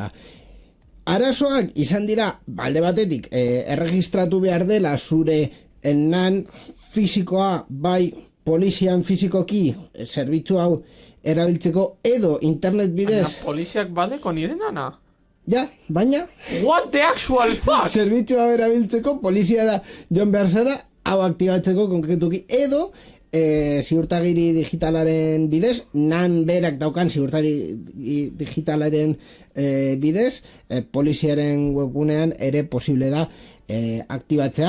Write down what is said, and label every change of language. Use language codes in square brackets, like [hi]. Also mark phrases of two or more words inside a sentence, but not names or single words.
[eu] Arazoak izan dira, balde batetik, erregistratu behar dela zure NAN fisikoa bai polizian fisikoki zerbitzu hau erabiltzeko edo internet bidez. Poliziak badeko niren ana? Ja, baina... [en] What the actual fuck? [eu] Zerbitzu hau erabiltzeko poliziara joan behar zara hau aktibatzeko konkretuki edo ziurtagiri digitalaren bidez, NAN berak daukan ziurtagiri digitalaren bidez, poliziaren webgunean ere posible da aktibatzea.